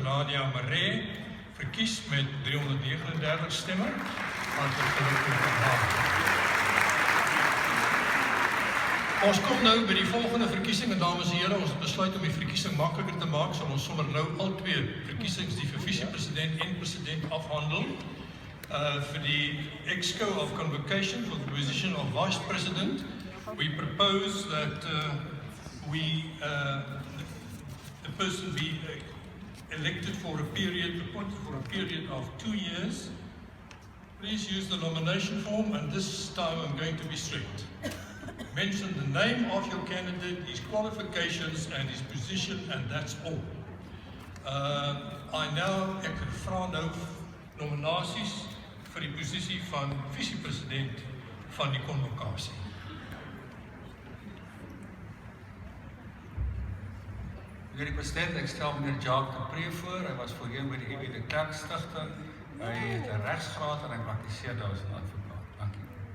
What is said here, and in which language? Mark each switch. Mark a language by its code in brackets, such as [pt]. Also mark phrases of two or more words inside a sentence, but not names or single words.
[af] Nadia Maree verkies met 339 stemme. Ons kom nou by die volgende verkiesing en dames en here, ons besluit om die verkiesing makliker te maak, sal ons sommer nou al twee verkiesings, die vir vice-president en president afhandel. [en] For the exco of convocation for the position of vice president, we propose that the person be elected for a period, appointed for a period of 2 years. Please use the nomination form, and this time I'm going to be strict. Mention the name of your candidate, his qualifications and his position, and that's all. [af] Ek vra nou nominasies vir die posisie van vice-president van die konvokasie. [nl] Meneer de president, ik stel meneer Jacques de Pre voor. Hij was voorheen bij de EW Kerkstichting. Hij heeft een rechtsgraad en hij praktiseert als een advocaat. Dank u.